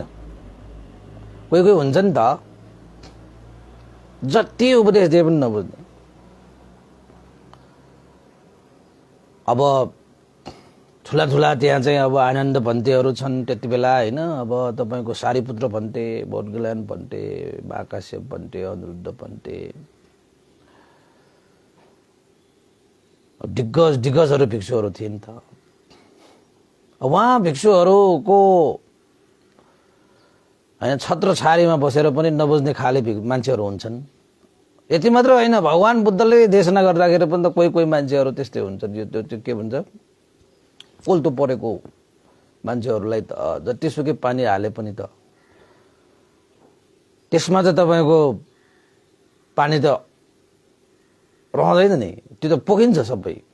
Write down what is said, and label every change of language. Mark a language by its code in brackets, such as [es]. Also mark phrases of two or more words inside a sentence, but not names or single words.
[ne] कोही कोही हुन्छ नि त, जति उपदेश दिए पनि नबुझ्ने। अब ठुला ठुला त्यहाँ चाहिँ अब आनन्द भन्तेहरू छन् त्यति बेला होइन। अब तपाईँको सारीपुत्र भन्ते, बोधगल्यान भन्ते, महाकाश्यप भन्ते, अनिरुद्ध भन्ते, दिग्गज दिग्गजहरू भिक्षुहरू थिए नि त। उहाँ भिक्षुहरूको होइन छत्र छारीमा बसेर पनि नबुझ्ने खाले मान्छेहरू हुन्छन्। यति मात्र होइन, भगवान बुद्धले देशना गर्दाखेरि पनि त कोही कोही मान्छेहरू त्यस्तै हुन्छन्। यो त्यो के भन्छ, पोल्तो परेको मान्छेहरूलाई त जतिसुकै पानी हाले पनि त त्यसमा चाहिँ तपाईँको पानी त रहँदैन नि, त्यो त पोखिन्छ सबै।